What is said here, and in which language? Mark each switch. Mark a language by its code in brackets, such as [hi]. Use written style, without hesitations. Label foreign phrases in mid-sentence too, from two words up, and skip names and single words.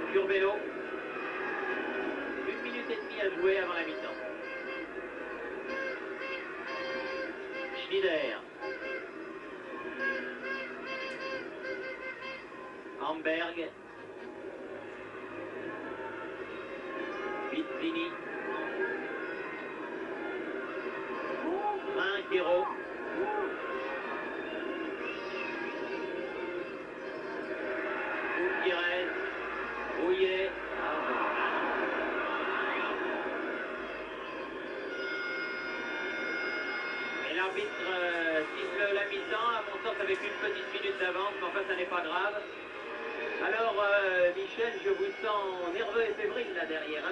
[fr] Curbelo. 1 minute et demie à jouer avant la mi-temps. Schneider. Amberg. Pizzini. Trinquero. Gutiérrez. Rouillet. Et l'arbitre siffle la mi-temps, à mon sens avec une petite minute d'avance, mais enfin ça n'est pas grave. Alors Michel, je vous sens nerveux et fébrile là derrière, hein.